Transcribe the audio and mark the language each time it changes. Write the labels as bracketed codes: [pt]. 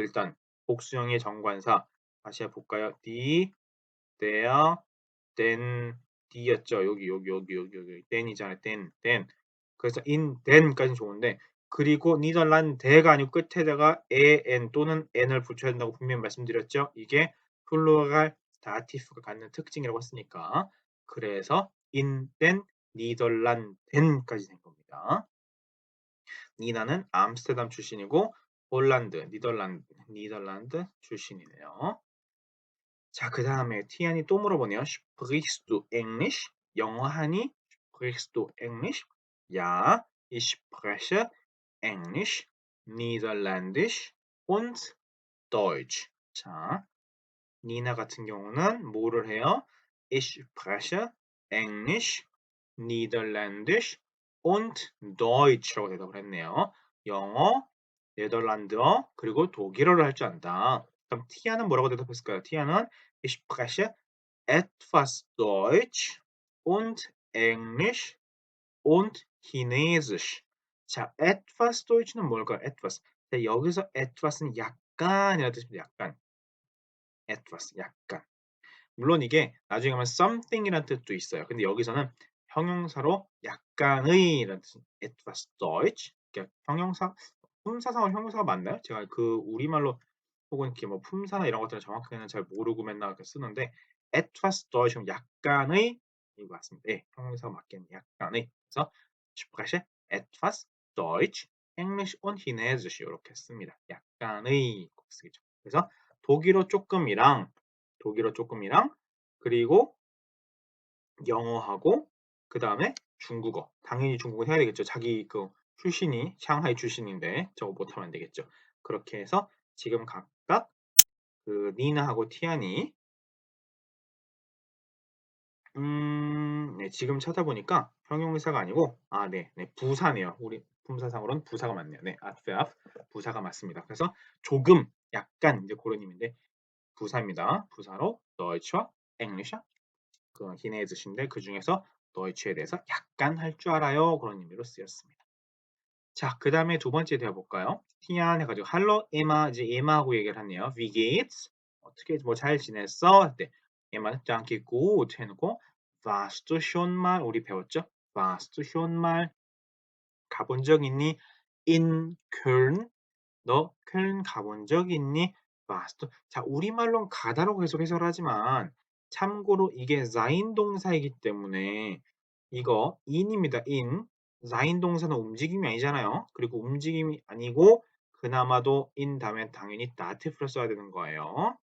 [ko] 일단 복수형의 정관사 다시 해볼까요? die, der, den, die였죠. 여기 den이잖아요. den. 그래서 in den까지는 좋은데 그리고 니덜란드가 아니고 끝에다가 en 또는 n을 붙여야 된다고 분명히 말씀드렸죠. 이게 플루랄 다티프가 갖는 특징이라고 했으니까 그래서 in den 니덜란덴까지 된 겁니다. 니나는 암스테르담 출신이고 홀란드, 니덜란드 출신이네요. 자, 그 다음에 티안이 또 물어보네요. [de] Sprichst du English? [ko] 영어하니? [de] Sprichst du English? Ja, ich spreche Englisch, Niederländisch und Deutsch. [ko] 자, 니나 같은 경우는 뭐를 해요? [de] Ich spreche Englisch, Niederländisch und Deutsch [ko] 라고 대답을 했네요. 영어, 네덜란드어, 그리고 독일어를 할 줄 안다. 그럼 티아는 뭐라고 대답했을까요? [de] 티아는 Ich spreche etwas Deutsch und Englisch und Chinesisch. [ko] 자, etwas Deutsch는 뭘까요? etwas. 자, 여기서 etwas는 약간이라는 뜻입니다. 약간. etwas, 약간. 물론 이게 나중에 가면 something이라는 뜻도 있어요. 근데 여기서는 형용사로 약간의라는 뜻. etwas Deutsch. 그러니까 형용사, 품사상으로 형용사가 맞나요? 제가 그 우리말로 혹은 이렇게 뭐 품사나 이런 것들을 정확하게는 잘 모르고 맨날 이렇게 쓰는데 etwas Deutsch 약간의 이거 같습니다. 예, 형용사가 맞겠네. 약간의. [de] 그래서 spreche etwas Deutsch, Englisch und Chinesisch [ko] 이렇게 씁니다. 약간의 꼭 쓰겠죠. 그래서 독일어 조금이랑 그리고 영어하고 그 다음에 중국어. 당연히 중국어 해야 되겠죠. 자기 그 출신이 상하이 출신인데 저거 못하면 안 되겠죠. 그렇게 해서 지금 각각 그 니나하고 티안이 네, 지금 찾아보니까 형용사가 아니고 부사네요. 우리 품사상으로는 부사가 맞네요. 네, adverb 부사가 맞습니다. 그래서 조금, 약간 이제 그런 의미인데 부사입니다. 부사로 Deutsch와 English 그 히네즈신데 그 중에서 Deutsch에 대해서 약간 할 줄 알아요. 그런 의미로 쓰였습니다. 자, 그 다음에 두 번째 대화 볼까요? 티안 해가지고 Hallo Emma 이제 에마하고 얘기를 하네요. [de] Wie geht's? [ko] 어떻게 뭐 잘 지냈어? 네, 에마는 danke gut 해놓고 warst du schon mal 우리 배웠죠? warst du schon mal 가본 적 있니? in Köln 너 쾰른 가본 적 있니? warst 자, 우리말로는 가다라고 계속 해석을 하지만 참고로 이게 sein 동사이기 때문에 이거 in입니다. in sein 동사는 움직임이 아니잖아요. 그리고 움직임이 아니고 그나마도 in 다음에 당연히 datif를 써야 되는 거예요.